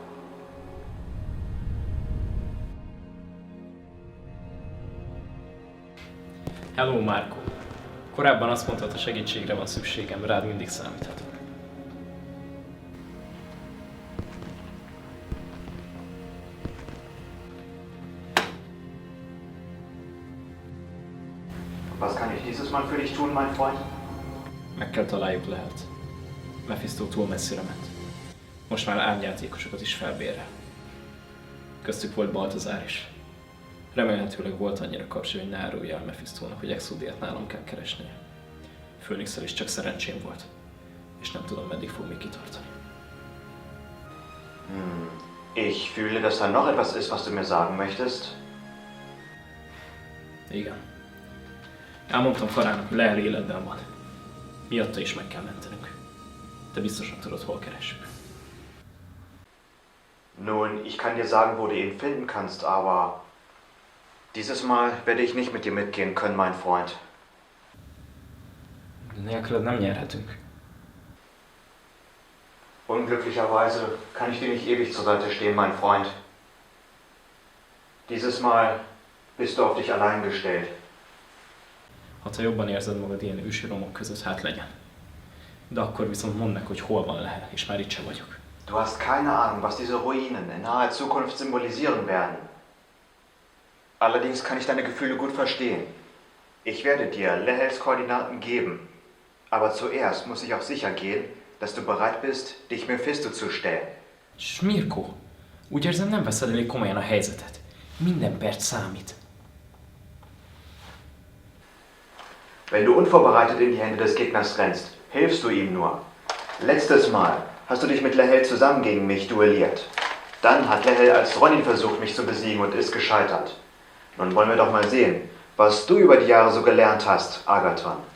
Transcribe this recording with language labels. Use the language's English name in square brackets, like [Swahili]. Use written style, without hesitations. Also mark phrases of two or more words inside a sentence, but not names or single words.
[English] Hello, Marco. [Hungarian] Korábban azt mondtad, a segítségre van szükségem, rád mindig számíthatok. [German] Was kann ich dieses Mal für dich tun, mein Freund? [Hungarian] Meg kell találjuk Lehelt. Mephisto túl messzire ment. Most már árnyjátékosokat is felbérel. Köztük volt Baltazár is. Remélhetőleg volt annyira kapcsi, hogy ne árulja el Mephistónak, hogy Exodiát nálam kell keresnie. Phoenixsel is csak szerencsém volt. És nem tudom, meddig fog még kitartani. [German] Ich fühle, dass da noch etwas ist, was du mir sagen möchtest. [Hungarian] Igen. Elmondtam Farának, hogy Lehel életben van. Miatta is meg kell mentenünk. Te biztosan tudod, hol keressük. [German] Nun, ich kann dir sagen, wo du ihn finden kannst, aber dieses Mal werde ich nicht mit dir mitgehen können, mein Freund. [Hungarian] De nélküled nem nyerhetünk. [German] Unglücklicherweise kann ich dir nicht ewig zur Seite stehen, mein Freund. Dieses Mal bist du auf dich allein gestellt. [Hungarian] Ha te jobban érzed magad ilyen ősi romok között, hát legyen. De akkor viszont mondd meg, hogy hol van Lehel, és már itt sem vagyok. [German] Du hast keine Ahnung, was diese Ruinen in naher Zukunft symbolisieren werden. Allerdings kann ich deine Gefühle gut verstehen. Ich werde dir Lehels Koordinaten geben. Aber zuerst muss ich auch sicher gehen, dass du bereit bist, dich Mephisto zu stellen. [Hungarian] Smirko, úgy érzem, nem veszed elég komolyan a helyzetet. Minden perc számít. [German] Wenn du unvorbereitet in die Hände des Gegners rennst, hilfst du ihm nur. Letztes Mal hast du dich mit Lehel zusammen gegen mich duelliert. Dann hat Lehel als Ronin versucht, mich zu besiegen und ist gescheitert. Nun wollen wir doch mal sehen, was du über die Jahre so gelernt hast, Agathon.